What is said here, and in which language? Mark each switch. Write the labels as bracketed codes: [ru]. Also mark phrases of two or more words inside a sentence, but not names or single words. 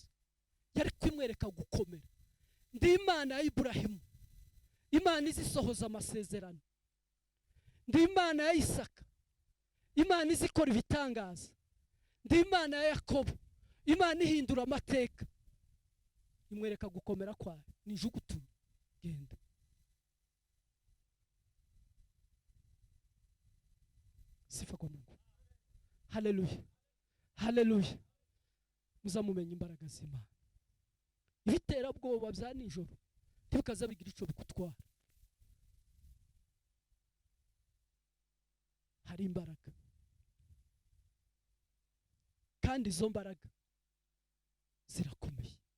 [rw] Yari kwimwereka gukomera. Ndi Imana ya Ibrahimu, Imana izisohoza amasezerano. Ndi Imana ya Isaka, Imana izikora ibitangaza. Ndi Imana ya Yakobo, Imana ihindura amateka. Imwereka gukomera kwayo. Nijugutumye genda. [sw] Sifa kwa Mungu. [rw] Haleluya, haleluya. Muzamumenya imbaraga z'Imana. Ibitera bwoba bya nijoro ntibikaza bigira icyo bikutwara. Hari imbaraga, kandi izo mbaraga zirakomeye.